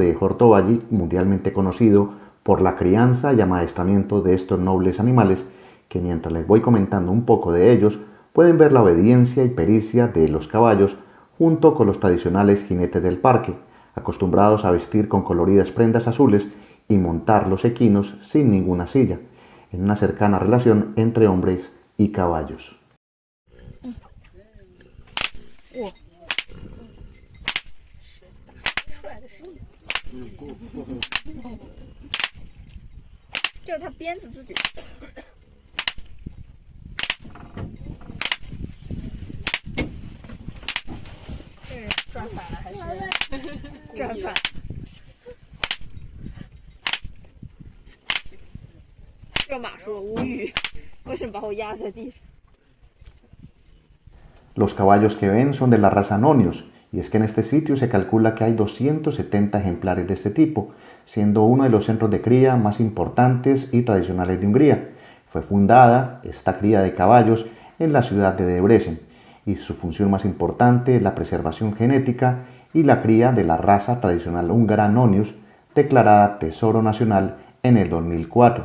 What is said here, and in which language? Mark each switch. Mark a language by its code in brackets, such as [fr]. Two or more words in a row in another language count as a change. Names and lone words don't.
[es] de Hortovalli mundialmente conocido por la crianza y amaestramiento de estos nobles animales que mientras les voy comentando un poco de ellos pueden ver la obediencia y pericia de los caballos junto con los tradicionales jinetes del parque, acostumbrados a vestir con coloridas prendas azules y montar los equinos sin ninguna silla, en una cercana relación entre hombres y caballos. [zh] 就是它鞭子自己。这是转反了还是转反？这个马说无语，为什么把我压在地上？ [es] Los caballos que ven son de la raza Nonius, y es que en este sitio se calcula que hay 270 ejemplares de este tipo, siendo uno de los centros de cría más importantes y tradicionales de Hungría. Fue fundada esta cría de caballos en la ciudad de Debrecen, y su función más importante es la preservación genética y la cría de la raza tradicional húngara Nonius, declarada Tesoro Nacional en el 2004.